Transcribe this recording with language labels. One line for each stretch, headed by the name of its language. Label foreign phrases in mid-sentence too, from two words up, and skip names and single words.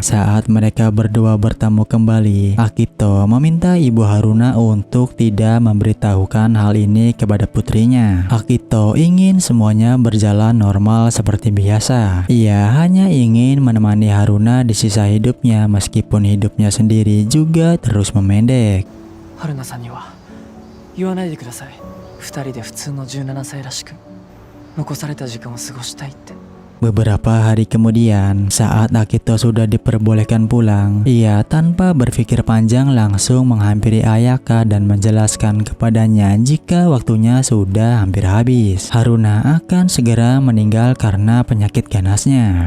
Indonesian: Saat mereka berdua bertemu kembali, Akito meminta Ibu Haruna untuk tidak memberitahukan hal ini kepada putrinya. Akito ingin semuanya berjalan normal seperti biasa. Ia hanya ingin menemani Haruna di sisa hidupnya meskipun hidupnya sendiri juga terus memendek.
Japanese: 春菜さんには言わないでください。2人で普通の17歳らしく残された時間を過ごしたいって。
Indonesian: Beberapa hari kemudian, saat Akito sudah diperbolehkan pulang, ia tanpa berpikir panjang langsung menghampiri Ayaka dan menjelaskan kepadanya jika waktunya sudah hampir habis. Haruna akan segera meninggal karena penyakit ganasnya.